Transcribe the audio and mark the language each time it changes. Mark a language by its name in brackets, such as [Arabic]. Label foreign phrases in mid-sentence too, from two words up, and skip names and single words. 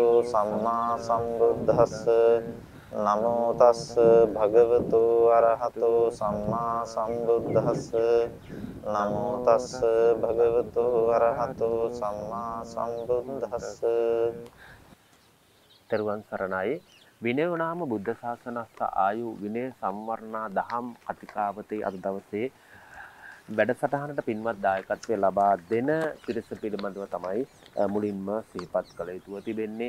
[Pali] සම්මා සම්බුද්දස්ස නමෝ තස්ස භගවතු අරහතු සම්මා සම්බුද්දස්ස නමෝ තස්ස භගවතු අරහතු සම්මා සම්බුද්දස්ස. [Sinhala] තෙරුවන් සරණයි. [Pali] විනයෝනාම බුද්ධ ශාසනස්ස ආයු [Sinhala] විනය සංවර්ණා දහම් කතිකාවතේ අද දවසේ වැඩසටහනට පින්වත් දායකත්වය ලබා දෙන පිරිස පිළිබඳව තමයි මුලින්ම සිහිපත් කළ යුතුව තිබෙන්නේ.